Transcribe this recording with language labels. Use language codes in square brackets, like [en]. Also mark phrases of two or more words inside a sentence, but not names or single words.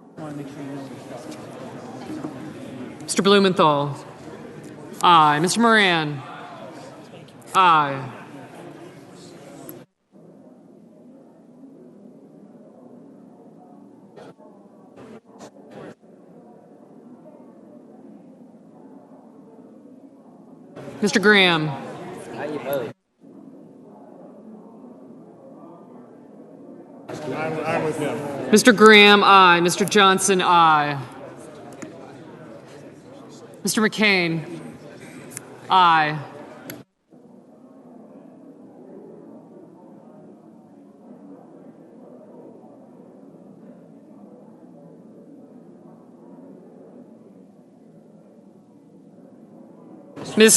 [en] Mr. Blumenthal. Aye. Mr. Moran. Aye. Mr. Graham. I'm with him. Mr. Graham, aye. Mr. Johnson, aye. Mr. McCain, aye. Ms.